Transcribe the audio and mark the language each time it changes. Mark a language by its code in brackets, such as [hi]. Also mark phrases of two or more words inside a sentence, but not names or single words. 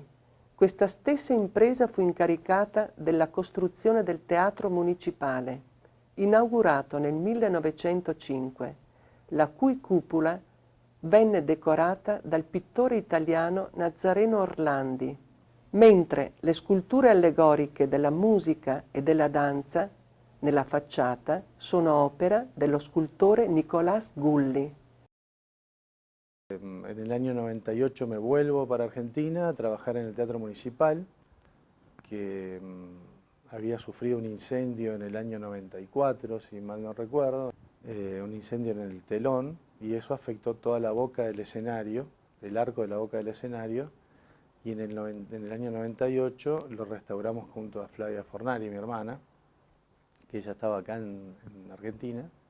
[it] Questa stessa impresa fu incaricata della costruzione del teatro municipale, inaugurato nel 1905, la cui cupola venne decorata dal pittore italiano Nazareno Orlandi, mentre le sculture allegoriche della musica e della danza nella facciata sono opera dello scultore Nicolás Gulli. [es] En el año 98 me vuelvo para Argentina a trabajar en el Teatro Municipal, que había sufrido un incendio en el año 94, si mal no recuerdo, un incendio en el telón, y eso afectó toda la boca del escenario, el arco de la boca del escenario, y en el año 98 lo restauramos junto a Flavia Fornari, mi hermana, que ella estaba acá en Argentina,